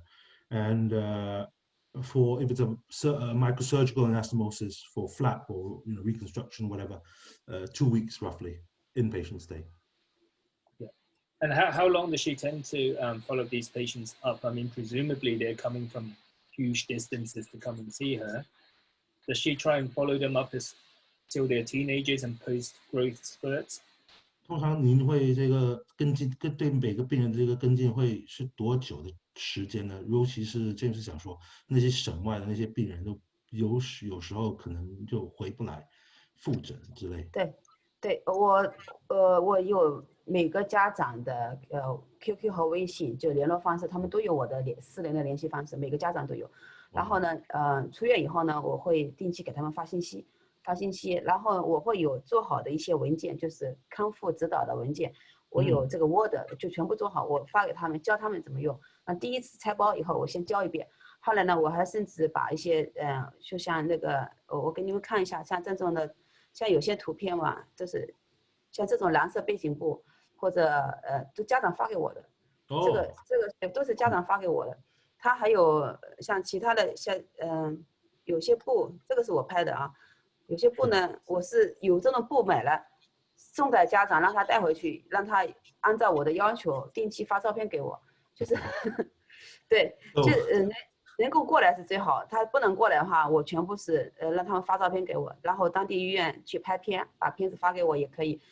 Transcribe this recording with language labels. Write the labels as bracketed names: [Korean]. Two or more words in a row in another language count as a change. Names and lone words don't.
[English] And if it's a microsurgical anastomosis for flap or reconstruction, whatever, 2 weeks roughly inpatient stay. Yeah. And how long does she tend to follow these patients up? I mean, presumably they're coming from huge distances to come and see her. Does she try and follow them up till they're teenagers and post-growth spurts? [Chinese] 通常您会这个跟进对每个病人的这个跟进会是多久的时间呢？尤其是James想说那些省外的那些病人都有时候可能就回不來復診之類。對， 对我有每个家长的QQ 和微信就联絡方式，他們都有我的私人的聯繫方式，每個家長都有。然後呢，出院以後呢，我會定期給他們發信息，然後我會有做好的一些文件，就是康復指導的文件，我有這個 Word 就全部做好，我發給他們，教他們怎麼用。第一次拆包以後，我先教一遍，後來呢，我還甚至把一些就像那個我給你們看一下，像這種的。像有些圖片嘛，就是像這種藍色背景布，或者都家長發給我的，這個都是家長發給我的。他還有像其他的像有些布，這個是我拍的啊。有些布呢，我是有這種布買了，送給家長，讓他帶回去，讓他按照我的要求定期發照片給我，就是對，就能夠過來是最好，他不能過來的話，我全部是讓他們發照片給我，然後當地醫院去拍片，把片子發給我也可以。